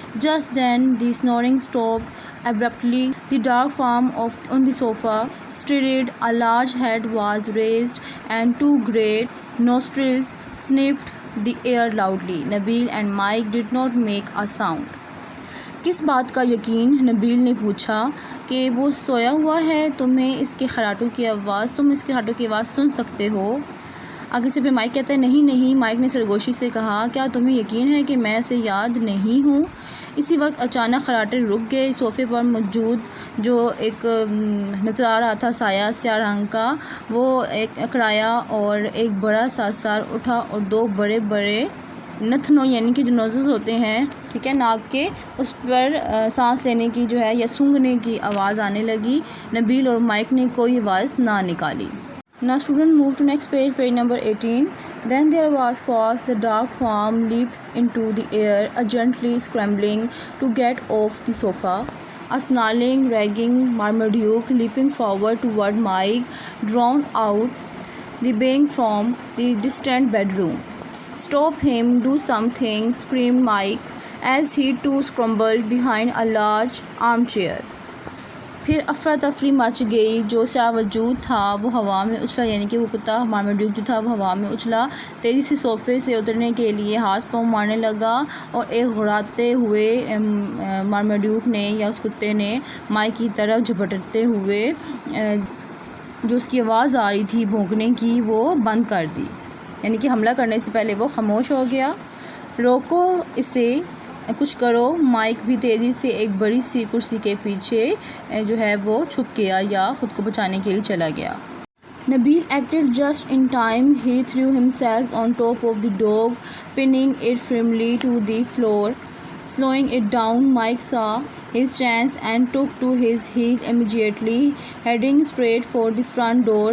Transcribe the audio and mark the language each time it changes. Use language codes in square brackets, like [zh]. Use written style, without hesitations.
[en] Just then the snoring stopped abruptly. The dark form on the sofa stirred. A large head was raised and two great nostrils sniffed the air loudly. Nabil and Mike did not make a sound. [hi] किस बात का यकीन? नबील ने पूछा. कि वो सोया हुआ है. तुम इसके खराटों की आवाज़ सुन सकते हो? आगे से फिर माइक कहता है नहीं. माइक ने सरगोशी से कहा. क्या तुम्हें यकीन है कि मैं इसे याद नहीं हूँ? इसी वक्त अचानक खराटे रुक गए. सोफ़े पर मौजूद जो एक नज़र आ रहा था साया स्याह रंग का, वो एक अकड़ाया और एक बड़ा सा सर उठा और दो बड़े बड़े नथनों, यानी कि जो नोज़ेस होते हैं, ठीक है, नाक के, उस पर सांस लेने की जो है या सूंघने की आवाज़ आने लगी. नबील और माइक ने कोई आवाज़ ना निकाली. [en] Now student move to next page, page number 18. Then there was cause the dark form leaped into the air, gently scrambling to get off the sofa. A snarling, ragging Marmaduke leaping forward toward Mike, drowned out the baying from the distant bedroom. "Stop him, do something," screamed Mike as he too scrambled behind a large armchair. [hi] फिर अफरा तफरी much गई। जो सा वजूद था वो हवा में उछला, यानी कि वो कुत्ता मार्माड्यूक जो था वो हवा में उछला। तेज़ी से सोफ़े से उतरने के लिए हाथ पाँव मारने लगा और एक घुराते हुए मार्माड्यूक ने या उस कुत्ते ने माइक की तरफ झपटते हुए जो उसकी आवाज़ आ रही थी भौंकने की वो बंद कर दी, यानी कि हमला करने से पहले वो खामोश हो गया। "रोको इसे, कुछ करो।" माइक भी तेज़ी से एक बड़ी सी कुर्सी के पीछे जो है वो छुप गया या ख़ुद को बचाने के लिए चला गया। [en] Nabil acted just in time. He threw himself on top of the dog, pinning it firmly to the floor. Slowing it down, Mike saw his chance and took to his heels immediately, heading straight for the front door.